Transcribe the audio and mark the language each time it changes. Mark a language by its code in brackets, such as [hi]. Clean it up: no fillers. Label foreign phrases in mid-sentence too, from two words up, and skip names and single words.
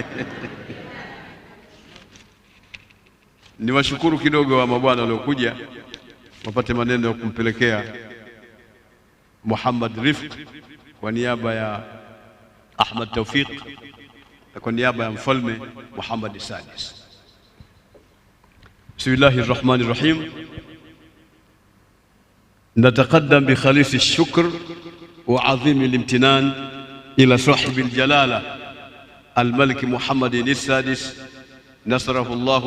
[sw] Niwashukuru kidogo wa mabwana waliokuja wapate maneno ya kumpelekea Muhammad Rifq kwa niaba ya Ahmad Tawfiq na kwa niaba ya mfalme Muhammad Sadis. [ar] بسم الله الرحمن الرحيم. نتقدم بخالص الشكر وعظيم الامتنان إلى صاحب الجلالة الملك محمد السادس نصره الله